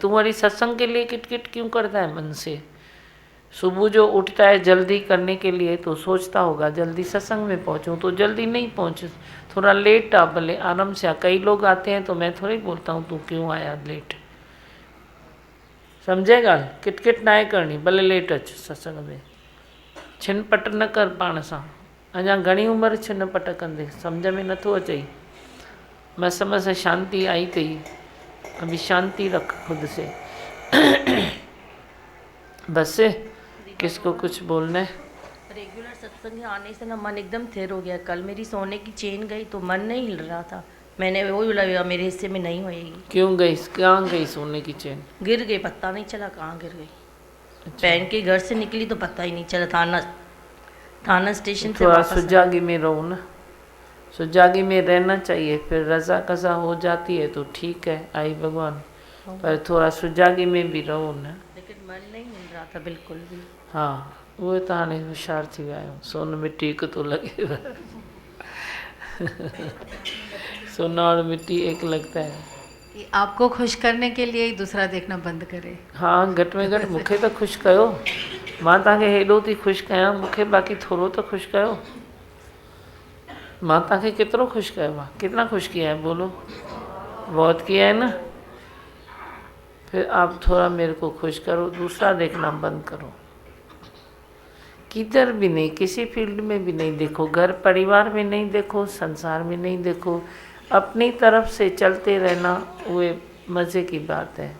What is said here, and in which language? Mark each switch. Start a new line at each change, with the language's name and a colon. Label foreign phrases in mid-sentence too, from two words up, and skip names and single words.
Hindi: तुम्हारी सत्संग के लिए किटकिट क्यों करता है मन से? सुबह जो उठता है जल्दी करने के लिए तो सोचता होगा जल्दी सत्संग में पहुँचूँ, तो जल्दी नहीं पहुँच, थोड़ा लेट आ, भले आराम से आ। कई लोग आते हैं तो मैं थोड़ी बोलता हूँ तू क्यों आया लेट, समझेगा? किटकिट ना करनी, भले लेट अच सत्संग में।
Sindhi: छिन पट न कर पाण सां, अञा घणी उम्र छिन पट कंदे, सम्झ में नथो अचई।
Hindi: मैं समझ से शांति आई थी, अभी शांति रख खुद से। बस किसको कुछ बोलना है? रेगुलर सत्संग आने से ना मन एकदम थिर हो गया। कल मेरी सोने की चेन गई तो मन नहीं हिल रहा था, मैंने वो बोला मेरे हिस्से में नहीं होएगी। क्यों गई? कहाँ गई सोने की चेन? गिर गई, पता नहीं चला कहाँ गिर गई। पहन के घर से निकली तो पता ही नहीं चला। थाना स्टेशन से थोड़ा सुजागी में रहो ना, सुजागी में रहना चाहिए, फिर रजा कजा हो जाती है तो ठीक है, आई भगवान, पर थोड़ा सुजागी में भी रहो ना। लेकिन मन नहीं मिल रहा था बिल्कुल भी।
Sindhi: हाँ, वो तो हाणे होशियार थी विया आहियो, सोन मिट्टी हिकु तो लगे।
Hindi: सोना और मिट्टी एक लगता है। कि आपको खुश करने के लिए ही दूसरा देखना बंद करे। हाँ,
Sindhi: घटि में घटि मूंखे तो ख़ुशि कयो, मां तव्हांखे हेॾो थी ख़ुशि कयां, मूंखे बाक़ी थोरो तो ख़ुशि कयो। मां तव्हांखे केतिरो ख़ुशि कयो आहे?
Hindi: कितना खुश किया है बोलो? बहुत किया है ना। फिर आप थोड़ा मेरे को खुश करो, दूसरा देखना बंद करो। किधर भी नहीं, किसी फील्ड में भी नहीं देखो, घर परिवार में नहीं देखो, संसार में नहीं देखो, अपनी तरफ से चलते रहना, वो मज़े की बात है।